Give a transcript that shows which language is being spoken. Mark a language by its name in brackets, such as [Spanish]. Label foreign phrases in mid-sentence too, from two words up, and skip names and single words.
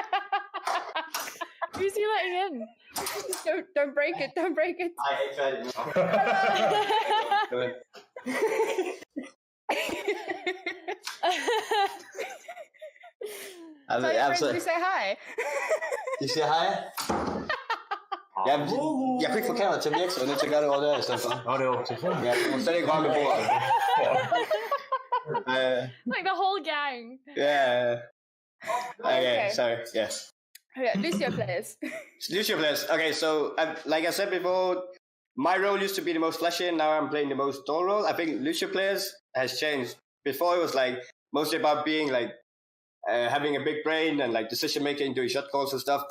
[English] Who's he letting in? Don't break it. Don't break it. I tried it. You say hi. You say hi? [Danish] Jeg kunne ikke få kameraet til at virke, så jeg er nødt til at gøre det over der i stedet for. Nå, det er okay. Ja, du må slet ikke røre med bordet. [English] Like the whole gang. Yeah. Okay, sorry. Yes. Okay, Lucio players. Lucio players. Okay, so like I said before, my role used to be the most flashy, and now I'm playing the most dull role. I think Lucio players has changed. Before it was like mostly about being like having a big brain and like decision making, doing shot calls and stuff.